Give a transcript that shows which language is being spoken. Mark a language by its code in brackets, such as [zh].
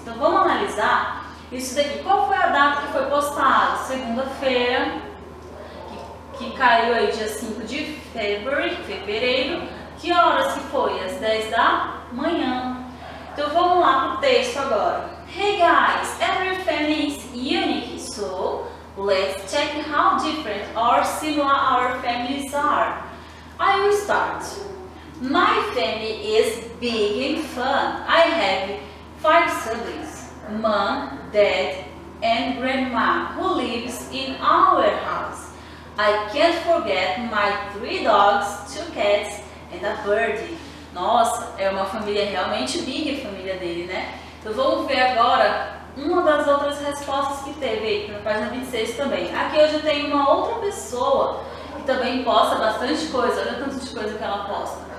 [pt] Então, vamos analisar isso daqui. Qual foi a data que foi postada? Segunda-feira, que caiu aí dia 5 de fevereiro. Que horas que foi? Às 10 da manhã. Então vamos lá pro texto agora. [en] Hey guys, every family is unique, so let's check how different or similar our families are. I will start. My family is big and fun. I have 5 siblings, mom, dad, and grandma who lives in our house. I can't forget my 3 dogs, 2 cats and a birdie. [pt] Nossa, é uma família realmente big, a família dele, né? Então vamos ver agora uma das outras respostas que teve aí, na página 26 também. Aqui eu já tenho uma outra pessoa que também posta bastante coisa, olha o tanto de coisa que ela posta.